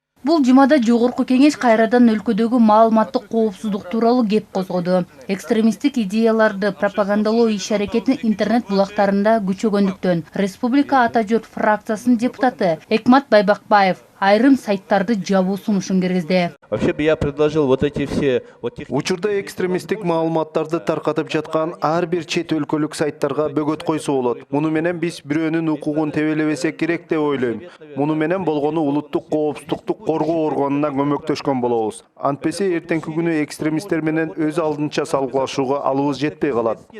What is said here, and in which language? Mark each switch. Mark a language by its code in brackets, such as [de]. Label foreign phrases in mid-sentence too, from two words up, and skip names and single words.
[ky] Бул жумада Жогорку Кеңеш кайрадан өлкөдөгү маалыматтык коопсуздук тууралуу кеп козгоду. Экстремисттик идеяларды пропагандалоо иш-аракети интернет булактарында күчөгөндүктөн Республика Ата Журт фракциясынын депутаты Экмат Байбакбаев айрым сайттарды жабуу сунушун киргизди. [ru] Вообще бы я предложил вот эти все... [ky] Учурда экстремисттик маалыматтарды таркатып жаткан ар бир чет өлкөлүк сайттарга бөгөт койсо болот. Муну менен биз бирөөнүн укугун тебелебесек керек деп ойлойм. Муну менен болгону улуттук коопсуздукту коргоо органына көмөктөшкөн болобуз. Антпесе эртеңки күнү экстремисттер менен өз алдынча салгылашууга алыбыз жетпей калат.